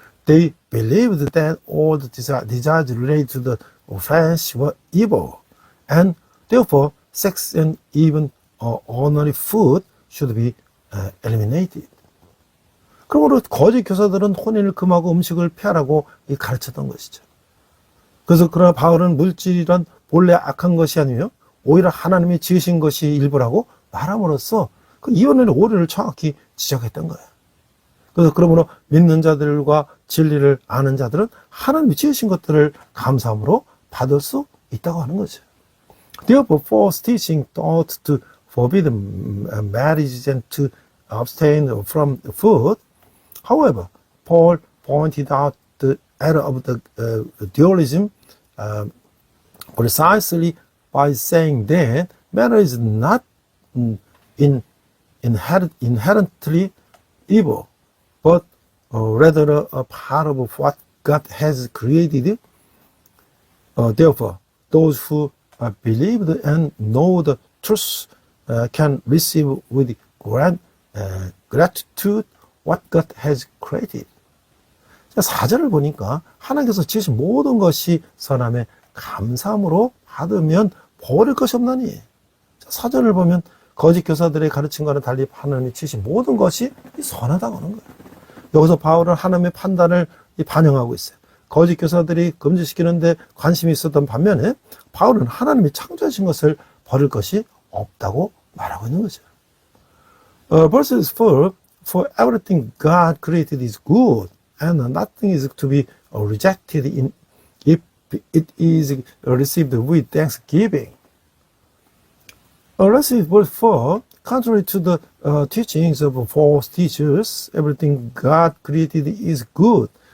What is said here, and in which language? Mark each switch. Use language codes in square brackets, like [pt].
[en] They believed that all the desires related to the flesh were evil, and therefore sex and even ordinary food should be eliminated. [ko] 그러므로 거짓 교사들은 혼인을 금하고 음식을 피하라고 가르쳤던 것이죠. 그러나 바울은 물질이란 본래 악한 것이 아니며 오히려 하나님이 지으신 것이 일부라고 말함으로써 그 이혼의 오류를 정확히 지적했던 거예요. 그러므로 믿는 자들과 진리를 아는 자들은 하나님이 지으신 것들을 감사함으로 받을 수 있다고 하는 거죠. [en] Therefore, false teaching taught to forbid marriage and to abstain from food. However, Paul pointed out the error of the dualism precisely by saying that marriage is not inherently evil, but rather a part of what God has created. Therefore, those who believe and know the truth can receive with gratitude what God has created. [ko] 4절을 보니까 하나님께서 지으신 모든 것이 선함에 감사함으로 받으면 버릴 것이 없나니. 4절을 보면 거짓 교사들의 가르침과는 달리 하나님이 지으신 모든 것이 선하다고 하는 거예요. 여기서 바울은 하나님의 판단을 반영하고 있어요. 거짓 교사들이 금지시키는데 관심이 있었던 반면에 바울은 하나님이 창조하신 것을 버릴 것이 없다고 말하고 있는 거죠. [en] Verse 4, for everything God created is good, and nothing is to be rejected if it is received with thanksgiving. Let's see verse 4. Contrary to the teachings of false teachers, everything God created is good.